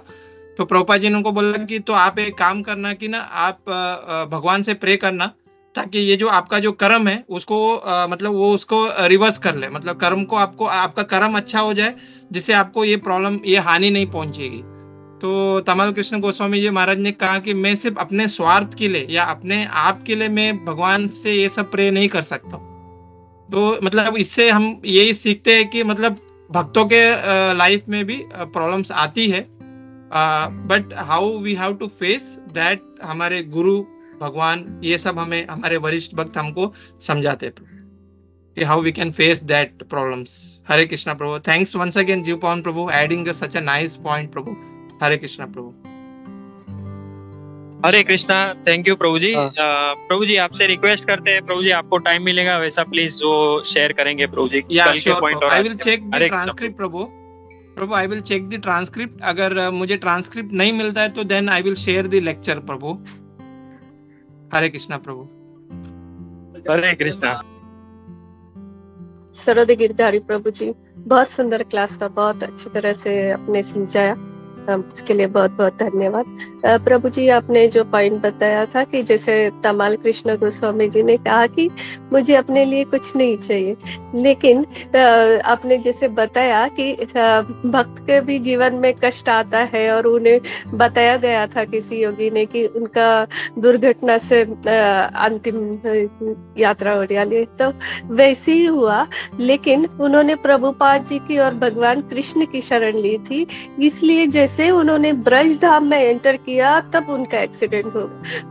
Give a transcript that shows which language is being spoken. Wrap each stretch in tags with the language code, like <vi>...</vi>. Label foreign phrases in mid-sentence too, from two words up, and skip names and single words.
<hi>तो प्रभुपाद जी ने उनको बोला कि तो आप एक काम करना कि ना आप भगवान से प्रे करना ताकि ये जो आपका जो कर्म है उसको मतलब वो उसको रिवर्स कर ले, मतलब कर्म को आपका कर्म अच्छा हो जाए जिससे आपको ये प्रॉब्लम, ये हानि नहीं पहुंचेगी। तो तमाल कृष्ण गोस्वामी जी महाराज ने कहा कि मैं सिर्फ अपने स्वार्थ के लिए या अपने आप के लिए मैं भगवान से ये सब प्रे नहीं कर सकता। तो मतलब इससे हम यही सीखते हैं कि मतलब भक्तों के लाइफ में भी प्रॉब्लम्स आती है,</hi> <en>but how we have to face that,</en> <hi>हमारे गुरु भगवान ये सब हमें, हमारे वरिष्ठ भक्त हमको समझाते हैं कि</hi> <en>how we can face that problems.</en> <hi>हरे कृष्णा प्रभु,</hi> <en>thanks once again Jeev Pavan Prabhu adding such a nice point Prabhu.</en> <hi>हरे कृष्णा प्रभु। हरे कृष्णा,</hi> <en>thank you</en> <hi>प्रभु जी। प्रभु जी आपसे रिक्वेस्ट करते हैं, प्रभु जी आपको टाइम मिलेगा वैसा प्लीज वो शेयर करेंगे प्रभु जी, कल के पॉइंट। और</hi> <en>I will check the transcript प्रभु। प्रभु I will check the transcript,</en> <hi>अगर मुझे ट्रांसक्रिप्ट नहीं मिलता है तो</hi> <en>then I will share the lecture प्रभु।</en> <hi>हरे कृष्णा प्रभु। हरे कृष्णा। सरोद गिरधारी प्रभु जी, बहुत सुंदर क्लास था, बहुत अच्छी तरह से आपने समझाया, इसके लिए बहुत बहुत धन्यवाद। प्रभु जी आपने जो पॉइंट बताया था कि जैसे तमाल कृष्ण गोस्वामी जी ने कहा कि मुझे अपने लिए कुछ नहीं चाहिए, लेकिन आपने जैसे बताया कि भक्त के भी जीवन में कष्ट आता है और उन्हें बताया गया था किसी योगी ने कि उनका दुर्घटना से अंतिम यात्रा हो रही है, तो वैसे ही हुआ, लेकिन उन्होंने प्रभुपाद जी की और भगवान कृष्ण की शरण ली थी, इसलिए जैसे उन्होंने ब्रज धाम में एंटर किया तब उनका एक्सीडेंट हो गया।</hi>